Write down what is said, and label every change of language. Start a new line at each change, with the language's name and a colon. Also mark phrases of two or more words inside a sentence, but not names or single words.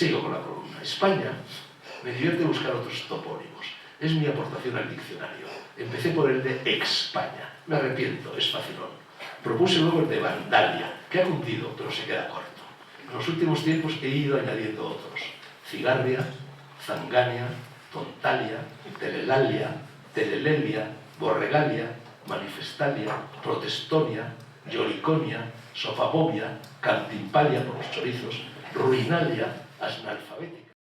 Spanish: Sigo con la columna. España, me divierte buscar otros topónimos. Es mi aportación al diccionario. Empecé por el de España. Me arrepiento, es facilón. Propuse luego el de Vandalia, que ha cumplido, pero se queda corto. En los últimos tiempos he ido añadiendo otros. Cigarria, Zangania, Tontalia, Telelalia, Telelelia, Borregalia, Manifestalia, Protestonia, Lloriconia, Sofabobia, Cantimpalia por los chorizos, Ruinalia, Asnalfabética.